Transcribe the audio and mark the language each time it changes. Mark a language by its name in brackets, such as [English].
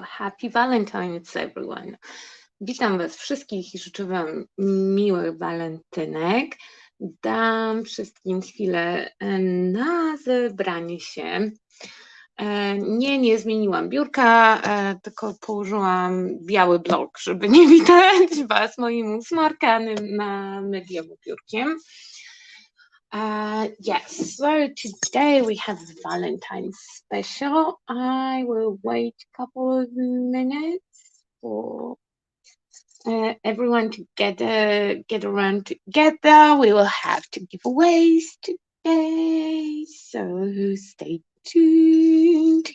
[English] Happy Valentine's, everyone. [Polish] Witam Was wszystkich i życzę Wam miłych walentynek. Dam wszystkim chwilę na zebranie się. Nie zmieniłam biurka, tylko położyłam biały blok, żeby nie widać Was moim usmarkanym na mediowym biurkiem. [English] Yes, so today we have Valentine's special. I will wait a couple of minutes for everyone to get around together. We will have two giveaways today, so stay tuned.